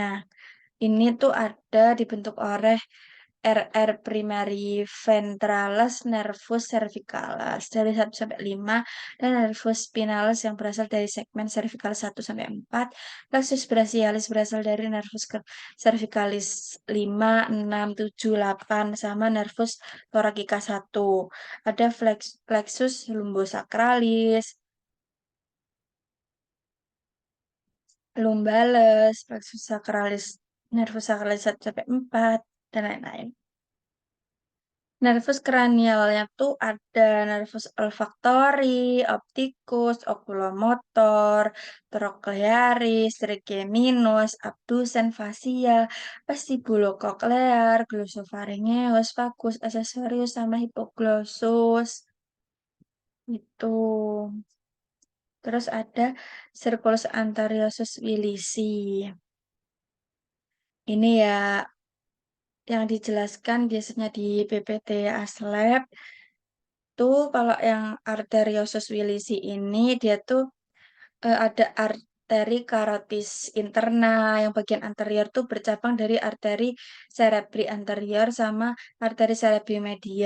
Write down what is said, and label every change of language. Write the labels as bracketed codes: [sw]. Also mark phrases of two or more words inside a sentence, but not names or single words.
[id] Ini tuh ada dibentuk oleh RR primary ventralis nervus cervicalis dari 1 sampai 5 dan nervus spinalis yang berasal dari segmen cervicalis 1 sampai 4. Plexus brachialis berasal dari nervus cervicalis 5, 6, 7, 8 sama nervus thoracica 1. Ada plexus lumbosacralis, lumbalis, plexus sacralis, nervus sacralis 1 sampai 4 dan lain-lain. Nervus cranialnya tuh ada nervus olfactory, opticus, oculomotor, trochlearis, trigeminus, abducens, facial, vestibulocochlear, glossopharyngeus, vagus, accessorius, sama hipoglossus. Itu. Terus ada circulus anteriosus wilisi. Ini ya yang dijelaskan biasanya di PPT ASLab tuh kalau yang arteriosus wilisi ini dia tuh ada arteri karotis interna yang bagian anterior tuh bercabang dari arteri cerebri anterior sama arteri cerebri media.